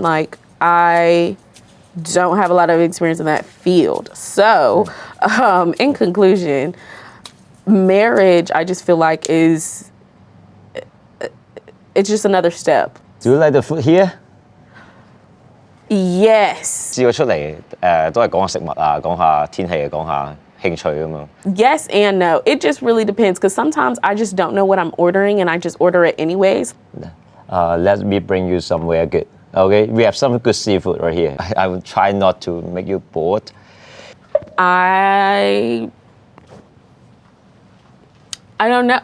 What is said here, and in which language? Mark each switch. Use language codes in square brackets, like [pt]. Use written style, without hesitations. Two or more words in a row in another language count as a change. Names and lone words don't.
[en] Like I don't have a lot of experience in that field. So, in conclusion, marriage I just feel like it's just another step. Do you like the food here? Yes. [yue] 試過出嚟都係講下食物啊，講下天氣啊，講下興趣咁樣。 [en] Yes and no. It just really depends because sometimes I just don't know what I'm ordering and I just order it anyways. Let me bring you somewhere good. Okay, we have some good seafood right here. I will try not to make you bored. I don't know.